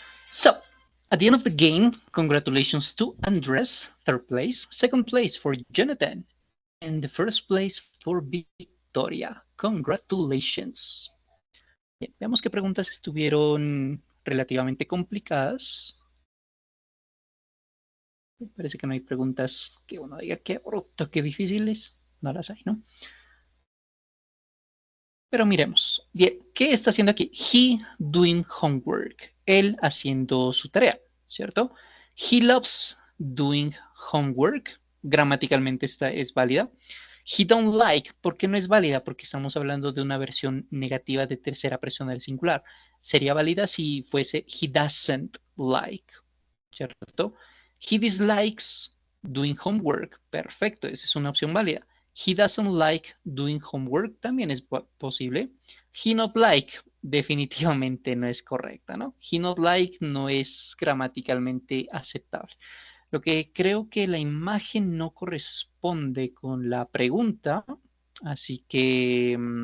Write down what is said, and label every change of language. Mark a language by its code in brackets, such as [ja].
[en] So, at the end of the game, congratulations to Andres, third place, second place for Jonathan, and the first place for Victoria. Congratulations. [es] Bien, veamos qué preguntas estuvieron relativamente complicadas. Me parece que no hay preguntas que uno diga qué bruto, qué difíciles. No las hay, ¿no? Pero miremos. Bien, ¿qué está haciendo aquí? [en] He doing homework. [es] Él haciendo su tarea, ¿cierto? [en] He loves doing homework. [es] Gramaticalmente esta es válida. [en] He don't like. [es] ¿Por qué no es válida? Porque estamos hablando de una versión negativa de tercera persona del singular. Sería válida si fuese [en] he doesn't like, [es] ¿cierto? [en] He dislikes doing homework. [es] Perfecto, esa es una opción válida. [en] He doesn't like doing homework, [es] también es posible. [en] He not like, [es] definitivamente no es correcta, ¿no? [en] He not like [es] no es gramaticalmente aceptable. Lo que creo que la imagen no corresponde con la pregunta, así que...